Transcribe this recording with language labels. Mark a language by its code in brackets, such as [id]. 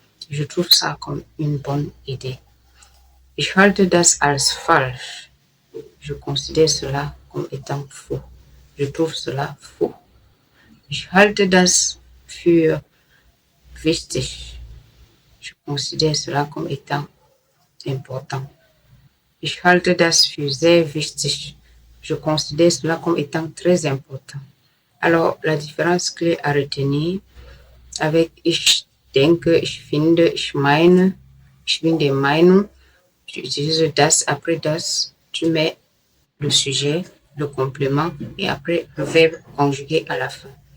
[fr] Je trouve ça comme une bonne idée. [de] Ich halte das als falsch. [fr] Je considère cela comme étant faux. Je trouve cela faux. [de] Ich halte das für wichtig. [fr] Je considère cela comme étant important. [de] Ich halte das für sehr wichtig. [fr] Je considère cela comme étant très important. Alors, la différence clé à retenir avec ich denke, ich finde, ich meine, ich bin der Meinung, tu utilises das, après das, tu mets le sujet, le complément et après le verbe conjugué à la fin.